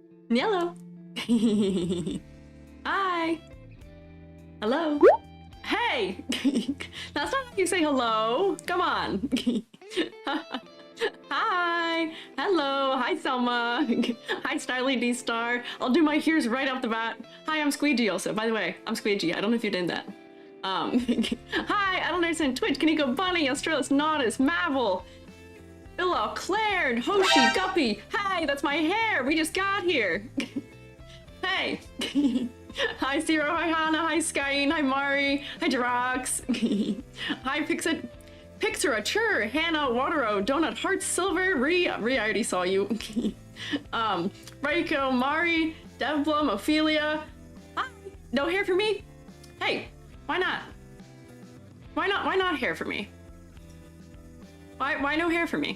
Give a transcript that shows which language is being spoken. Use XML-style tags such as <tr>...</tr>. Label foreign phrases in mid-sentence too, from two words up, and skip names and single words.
<en>Yellow. Hi. Hello. Hey. That's not how you say hello. Come on. Hi. Hello. Hi, Selma. Hi, Styly D Star. I'll do my here's right off the bat. Hi, I'm Squiiji also. By the way, I'm Squiiji. I don't know if you did that. Hi, I don't understand Twitch. Kaneko Bunny, Australis Nautis, Mavel, Billa, Claire, Hoshi, Guppy. Hi, that's my hair. We just got here. Hey. Hi, Zero. Hi, Hana. Hi, Skyin. Hi, Mari. Hi, Drox. Hi, Pixarature, Hannah, Watero, Donut, Heart, Silver, Ree, I already saw you. Raiko, Mari, Devblum, Ophelia. Hi. No hair for me? Hey, why not? Why not hair for me? Why no hair for me?</en>